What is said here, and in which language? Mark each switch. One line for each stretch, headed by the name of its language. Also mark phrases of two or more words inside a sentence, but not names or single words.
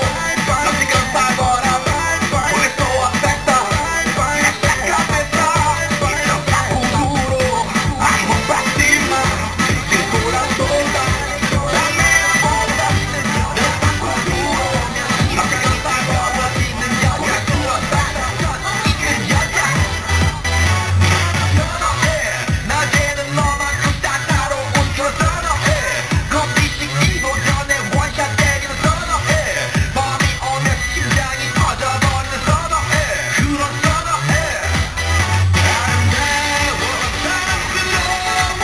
Portuguese: Não se cansa agora. Começou a festa. Mexe a cabeça. E dança, Kuduro. Vai, mão pra cima. Cintura solta. Na meia volta. Dança, Kuduro. Não se cansa agora. Porque a sua festa.
Korean: 낮에는 너만큼 따사로운 걸 선호해. 커피 시키고 전에 원샷 때리는 선호해. 밤이 오면 심장이 터져버리는 선호해. 그런 선호해. 아름다워 사랑스러워.